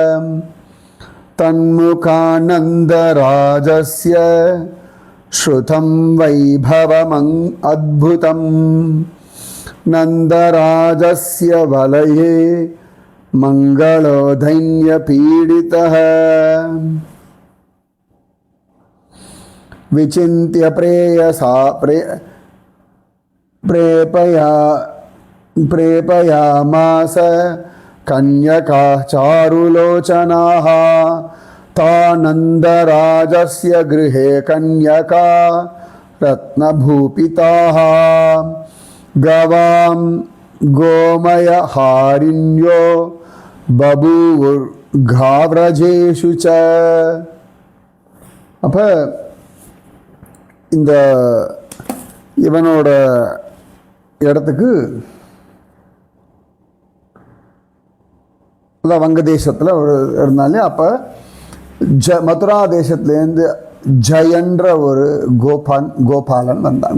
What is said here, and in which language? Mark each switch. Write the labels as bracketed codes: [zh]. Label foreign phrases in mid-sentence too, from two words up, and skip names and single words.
[sa] तन्मुखानन्दराजस्य श्रुतं वैभवमङ् अद्भुतम् नन्दराजस्य वलये मङ्गलोदैन्य पीडितः विचिन्त्य प्रेयसा प्रेपयामास कन्यका चारुलोचनाः तानन्दराजस्य गृहे कन्यका रत्नभूपिताः गवां गोमयहारिण्यो बभूवुर्घाव्रजेषु च. [ta] அப்போ இந்த இவனோட இடத்துக்கு வங்கதேசத்தில் ஒரு இருந்தாலே, அப்போ மதுரா தேசத்துலேருந்து ஜயன்ற ஒரு கோபாலன் வந்தான்.